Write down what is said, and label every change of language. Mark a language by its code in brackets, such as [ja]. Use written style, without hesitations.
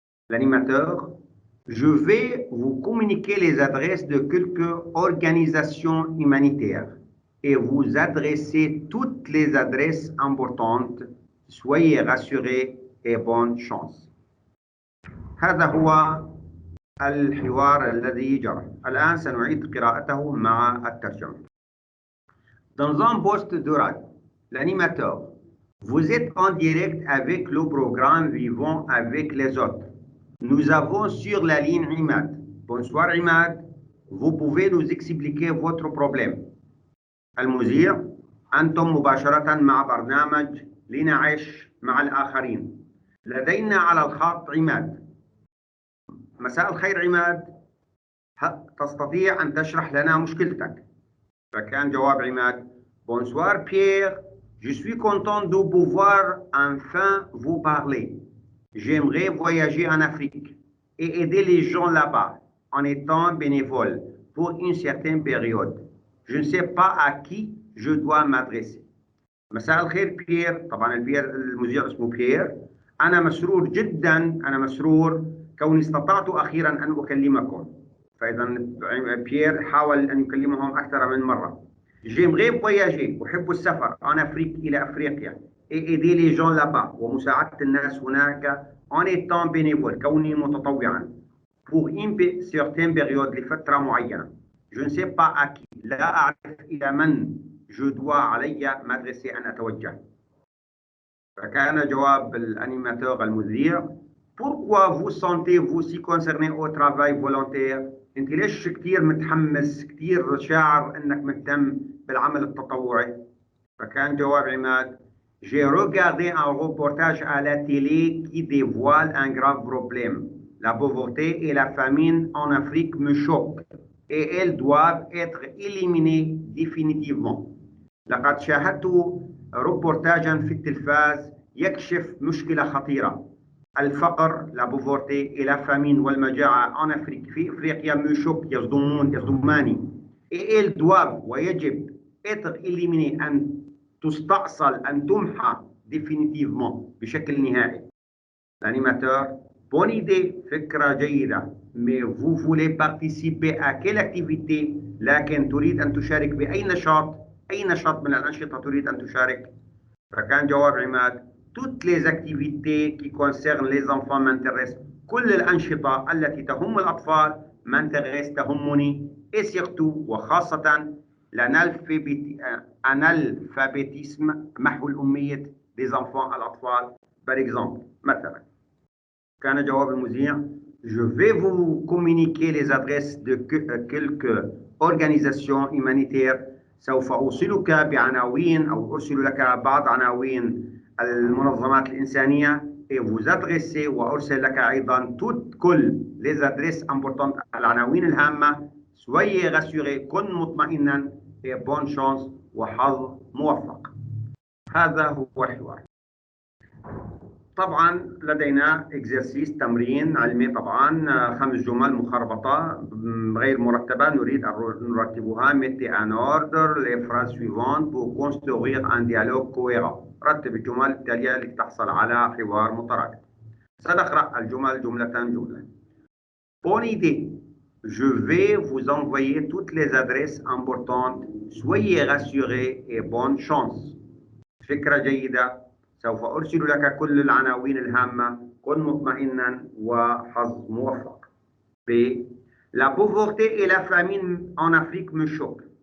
[fr] L'animateur, je vais vous communiquer les adresses de quelques organisations humanitaires et vous adresser toutes les adresses importantes. Soyez rassurés et bonne chance. [ar] هذا هو الحوار الذي جرى. الآن سنعيد قراءته مع الترجمة. [fr] Dans un poste de radio, l'animateur, vous êtes en direct avec le programme Vivons avec les autres. Nous avons sur la ligne Imad. Bonsoir Imad, vous pouvez nous expliquer votre problème. [ar] المذيع، أنتم مباشرة مع برنامج لنعيش مع الآخرين. لدينا على الخط عماد. مساء الخير عماد، تستطيع أن تشرح لنا مشكلتك؟ فكان جواب عماد: [fr] Bonsoir Pierre, je suis content de pouvoir enfin vous parler. J'aimerais voyager en Afrique et aider les gens là-bas en étant bénévole pour une certaine période. Je ne sais pas à qui je dois m'adresser. [ar] مساء الخير بيير. طبعا المذيع اسمه بيير. أنا مسرور جدا، أنا مسرور كوني استطعت أخيرا أن أكلمكم. فإذا بيير حاول أن يكلمهم أكثر من مرة. [fr] J'aimerais voyager، [ar] أحب السفر [fr] en Afrique، [ar] إلى أفريقيا، [fr] et aider les gens là-bas، [ar] ومساعدة الناس هناك [fr] en étant bénévole، [ar] كوني متطوعا [fr] pour une certaine période، [ar] لفترة معينة. [fr] Je ne sais pas à qui، [ar] لا أعرف إلى من [fr] je dois علي m'adresser [ar] أن أتوجه. فكان جواب الأنيماتور المذيع: [fr] Pourquoi vous sentez-vous si concerné au travail volontaire؟ [ar] أنت ليش كثير متحمس، كثير شاعر أنك مهتم بالعمل التطوعي؟ فكان جواب عماد: [fr] J'ai regardé un reportage à la télé qui dévoile un grave problème. La pauvreté et la famine en Afrique me choquent et elles doivent être éliminées définitivement. [ar] لقد شاهدت روبورتاجا في التلفاز يكشف مشكلة خطيرة. الفقر [fr] la pauvreté et la famine [ar] والمجاعة [fr] en Afrique [ar] في إفريقيا مشوك يصدماني [fr] et elles doivent [ar] ويجب [fr] être éliminées [ar] أن تستأصل أن تمحى définitivement بشكل نهائي. [fr] L'animateur, bonne idée, [ar] فكرة جيدة, [fr] mais vous voulez participer à quelle activité [ar] لكن تريد أن تشارك بأي نشاط أي نشاط من الأنشطة تريد أن تشارك؟ فكان جواب عماد [fr] toutes les activités qui concernent les enfants m'intéressent. [ar] كل الأنشطة التي تهم الأطفال m'intéresse تهمني [fr] et surtout [ar] وخاصة l'analphabétisme محو الأمية [fr] des enfants [ar] الأطفال. [fr] Par exemple [ar] مثلا كان جواب المذيع [fr] je vais vous communiquer les adresses de quelques organisations humanitaires. [ar] سوف أوصلك بعناوين أو أرسل لك بعض عناوين المنظمات الإنسانية [fr] et vous adresser [ar] وأرسل لك أيضا كل [fr] les adresses importantes [ar] العناوين الهامة. [fr] soyez rassuré [ar] كن مطمئنا [fr] et bonne chance [ar] وحظ موفق. هذا هو الحوار. طبعا لدينا اكزرسيس تمرين علمي طبعا 5 جمل مخربطة غير مرتبة نريد أن نرتبها. [fr] mettez en ordre les phrases suivantes pour construire un dialogue cohérent. [ar] رتب الجمل التالية لتحصل على حوار مترابط. سنقرأ الجمل جملة جملة. [fr] Bonne idée. Je vais vous envoyer toutes les adresses importantes. Soyez rassurés et bonne chance. [ar] فكرة جيدة. سوف أرسل لك كل العناوين الهامة. كن مطمئنا وحظ موفق. B. [fr] La pauvreté et la famine en Afrique me choquent.